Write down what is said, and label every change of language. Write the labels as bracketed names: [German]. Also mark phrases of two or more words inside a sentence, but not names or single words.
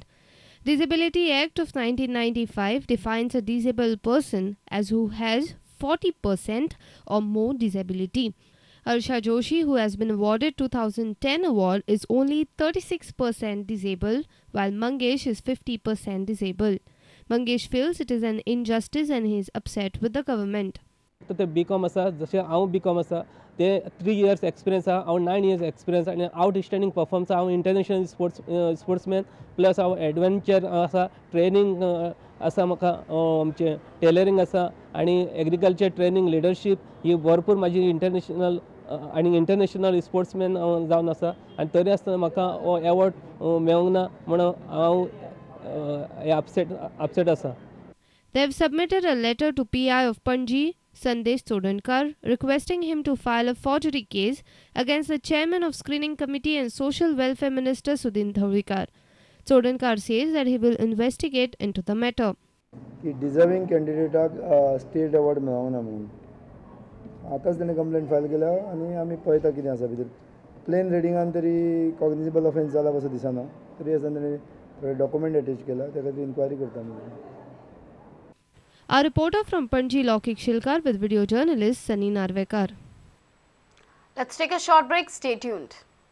[English] Disability Act of 1995 defines a disabled person as who has 40% or more disability. Harsha Joshi, who has been awarded 2010 award, is only 36% disabled, while Mangesh is 50% disabled. Mangesh feels it is an injustice and he is upset with the government. [Konkani] ते B.Com आसा, जशें हांव B.Com आसा, ते [English] 3 years experience [Konkani] आहा, हांव [English] 9 years experience [Konkani] आनी [English] outstanding performance [Konkani] हांव [English] international sportsman plus [Konkani] हांव एडवेंचर आसा, ट्रेनिंग आसा, म्हाका आमचे टेलरिंग आसा आनी [English] agriculture training leadership [Konkani] ही भरपूर म्हाजी इंटरनॅशनल आनी [English] international sportsman [Konkani] जावन आसा आनी तरी आसतना म्हाका हो एवॉर्ड मेळूंक ना म्हणून हांव अपसेट आसा. [English] They have submitted a letter to PI of Panji, Sandesh Chodankar, requesting him to file a forgery case against the chairman of Screening Committee and Social Welfare Minister Sudhin Davlikar. Chodankar says that he will investigate into the matter. [Konkani] की डिजर्विंग कॅन्डिडेटाक [English] state award [Konkani] मेळोंक ना म्हणून आतांच ताणें [English] complaint file [Konkani] केल्या आनी आमी पळयता कितें आसा भितर. प्लेन रिडिंगान तरी [English] cognizable offence [Konkani] जाला असो दिसना, तरी आसतना ताणें [English] document attach [Konkani] केला, त्या खातीर इन्क्वायरी करता आमी. [English] A reporter from Panji, Laukik Shilkar, with video journalist Sunny Narvekar. Let's take a short break. Stay tuned.